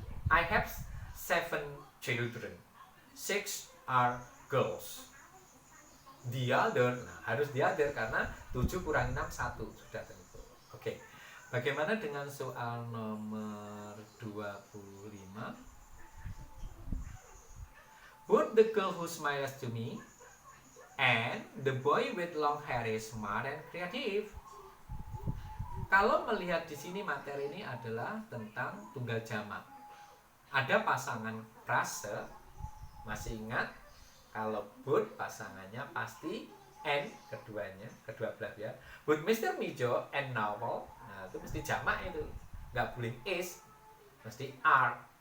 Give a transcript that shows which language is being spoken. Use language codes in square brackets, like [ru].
[en] I have 7 children. 6 are girls. [id] The other, nah harus the other karena 7 kurang 6 1 sudah terikut. Oke. Bagaimana dengan soal nomor 25? [en] Both the girl who smiles to me and the boy with long hair is smart and creative. [id] Kalau melihat di sini materi ini adalah tentang tunggal jamak. Ada pasangan frase, masih ingat? Kalau both pasangannya pasti and keduanya, kedua belah pihak. Both Mr. Mijo and Novel, nah itu mesti jamak itu, nggak boleh is, mesti are.